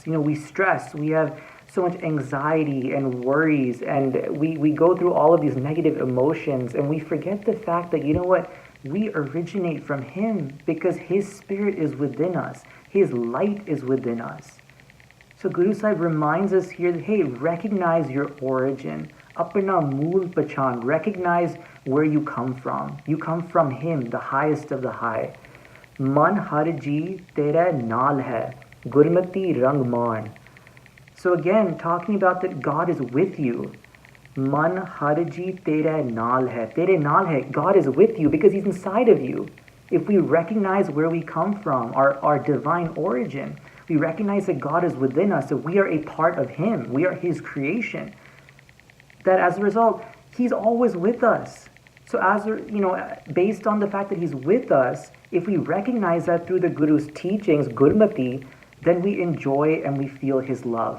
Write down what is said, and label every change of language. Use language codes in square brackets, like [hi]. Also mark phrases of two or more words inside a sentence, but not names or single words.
[en] We stress, we have so much anxiety and worries, and we go through all of these negative emotions, and we forget the fact that, we originate from Him because His Spirit is within us. His light is within us. So Guru Sahib reminds us here that, hey, recognize your origin. [pa] ਆਪਣਾ ਮੂਲ ਪਛਾਣ. [en] Recognize where you come from. You come from Him, the highest of the high. [pa] ਮਨ ਹਰਿ ਜੀ ਤੇਰੈ ਨਾਲਿ ਹੈ. ਗੁਰਮਤੀ ਰੰਗੁ ਮਾਣੁ. [en] So again, talking about that God is with you. [pa] ਮਨ ਹਰਿ ਜੀ ਤੇਰੈ ਨਾਲਿ ਹੈ। ਤੇਰੇ ਨਾਲ ਹੈ. [en] God is with you because He's inside of you. If we recognize where we come from, our divine origin, we recognize that God is within us, that we are a part of Him, we are His creation, that as a result, He's always with us. So based on the fact that He's with us, if we recognize that through the Guru's teachings, Gurmati, then we enjoy and we feel His love.